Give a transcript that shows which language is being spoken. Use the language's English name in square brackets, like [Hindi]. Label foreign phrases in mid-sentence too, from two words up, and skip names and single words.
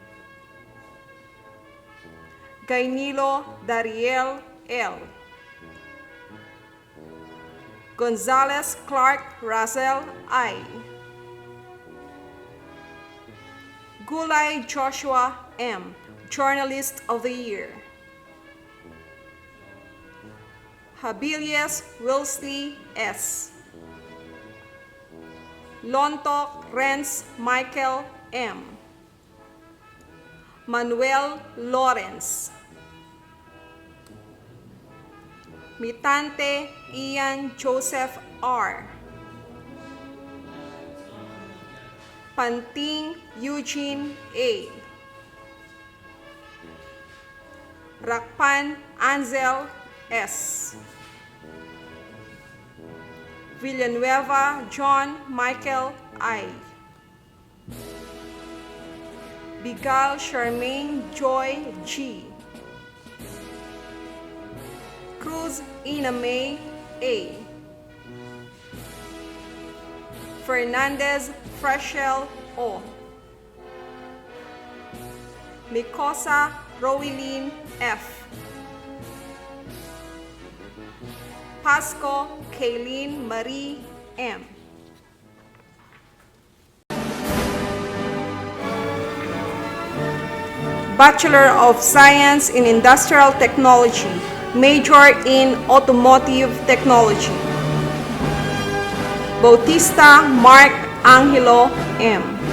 [English] Gainilo Dariel L. Gonzalez Clark Razel I. Gulay Joshua M., Journalist of the Year. Habilias Wilsley S. Lontok Renz Michael M. Manuel Lawrence. Mitante Ian Joseph R. Panting Eugene A. Rakpan Ansel S. Villanueva John Michael I. Bigal Charmaine Joy G. Cruz Ina May A. Fernandez Freshel O. Micosa Rowilyn F. Pasco Kayleen Marie M. Bachelor of Science in Industrial Technology, major in Automotive Technology. Bautista Mark Angelo M.